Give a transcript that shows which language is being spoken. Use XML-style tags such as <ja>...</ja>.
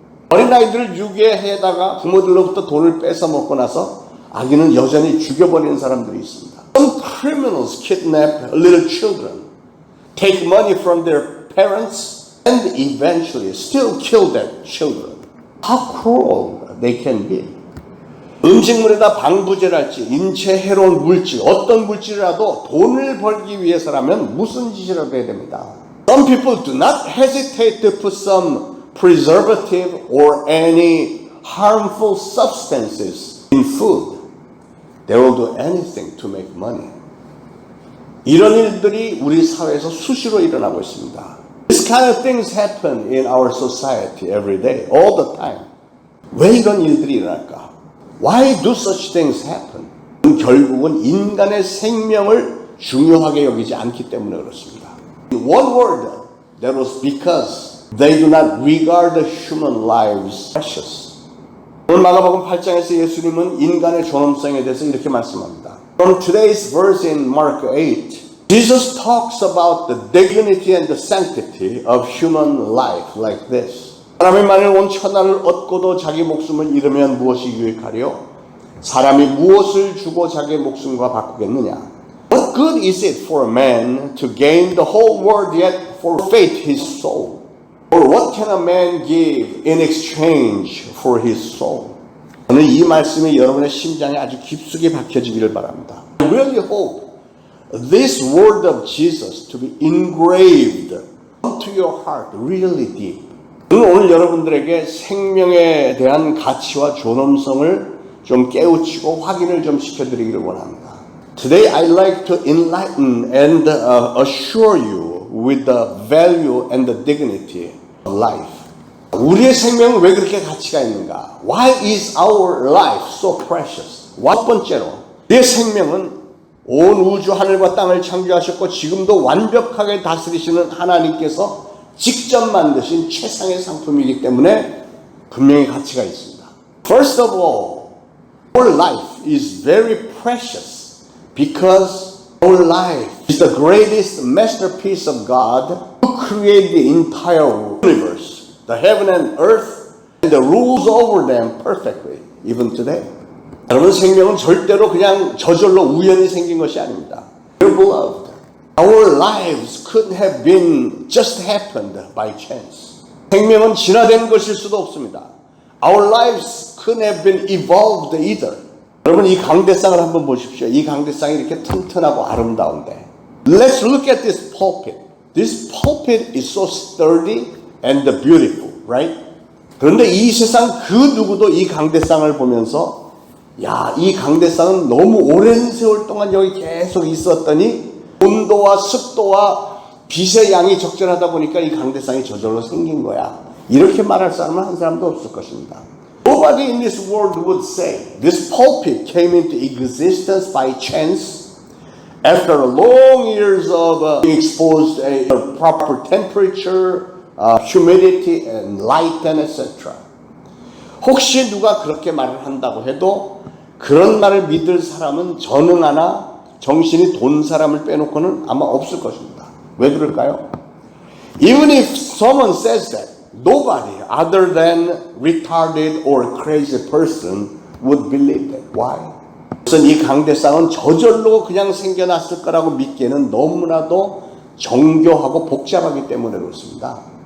<ko>어린아이들을 유괴해다가 부모들로부터 돈을 뺏어 먹고 나서 아기는 여전히 죽여버리는 사람들이 있습니다.</ko> <en>Some criminals kidnap little children, take money from their parents, and eventually still kill their children. How cruel they can be.</en> <ko>음식물에다 방부제랄지 인체 해로운 물질, 어떤 물질이라도 돈을 벌기 위해서라면 무슨 짓이라도 해야 됩니다.</ko> <en>Some people do not hesitate to put some preservative or any harmful substances in food. They will do anything to make money.</en> <ko>이런 일들이 우리 사회에서 수시로 일어나고 있습니다.</ko> <en>This kind of things happen in our society every day, all the time.</en> <ko>왜 이런 일들이 일어날까?</ko> <en>Why do such things happen?</en> <ko>결국은 인간의 생명을 중요하게 여기지 않기 때문에 그렇습니다.</ko> <en>In one word, that was because they do not regard the human lives precious.</en> <ko>오늘 마가복음 8장에서 예수님은 인간의 존엄성에 대해서 이렇게 말씀합니다.</ko> <en>From today's verse in Mark 8, Jesus talks about the dignity and the sanctity of human life like this.</en> <ko>사람이 만일 온 천하를 얻고도 자기 목숨을 잃으면 무엇이 유익하리요? 사람이 무엇을 주고 자기의 목숨과 바꾸겠느냐?</ko> <en>What good is it for a man to gain the whole world yet forfeit his soul? Or what can a man give in exchange for his soul?</en> <ko>저는 이 말씀이 여러분의 심장에 아주 깊숙이 박혀지기를 바랍니다.</ko> <en>I really hope this word of Jesus to be engraved into your heart really deep.</en> <ko>오늘 여러분들에게 생명에 대한 가치와 존엄성을 좀 깨우치고 확인을 좀 시켜드리기를 원합니다.</ko> <en>Today I'd like to enlighten and assure you with the value and the dignity of life.</en> <ko>우리의 생명은 왜 그렇게 가치가 있는가?</ko> <en>Why is our life so precious?</en> <ko>첫 번째로, 내 생명은 온 우주 하늘과 땅을 창조하셨고 지금도 완벽하게 다스리시는 하나님께서 직접 만드신 최상의 상품이기 때문에 분명히 가치가 있습니다.</ko> <en>First of all, our life is very precious because our life is the greatest masterpiece of God who created the entire universe. the heaven and earth, and the rules over them perfectly, even today.</en> <ko>여러분, 생명은 절대로 그냥 저절로 우연히 생긴 것이 아닙니다.</ko> <en>Dear beloved, our lives couldn't have been just happened by chance.</en> <ko>생명은 진화된 것일 수도 없습니다.</ko> <en>Our lives couldn't have been evolved either.</en> <ko>여러분, 이 강대상을 한번 보십시오. 이 강대상이 이렇게 튼튼하고 아름다운데.</ko> <en>Let's look at this pulpit. This pulpit is so sturdy and beautiful, right?</en> <ko>그런데 이 세상 그 누구도 이 강대상을 보면서 야, 이 강대상은 너무 오랜 세월 동안 여기 계속 있었더니 온도와 습도와 빛의 양이 적절하다 보니까 이 강대상이 저절로 생긴 거야. 이렇게 말할 사람은 한 사람도 없을 것입니다.</ko> <en>Nobody in this world would say this pulpit came into existence by chance after long years of being exposed to a proper temperature, humidity and light and etc.</en> <ko>혹시 누가 그렇게 말을 한다고 해도 그런 말을 믿을 사람은 저는 하나 정신이 돈 사람을 빼놓고는 아마 없을 것입니다. 왜 그럴까요?</ko> <en>Even if someone says that, nobody other than retarded or crazy person would believe that. Why?</en> <ko>우선 이 강대상은 저절로 그냥 생겨났을 거라고 믿기에는 너무나도 정교하고 복잡하기 때문에 그렇습니다.</ko>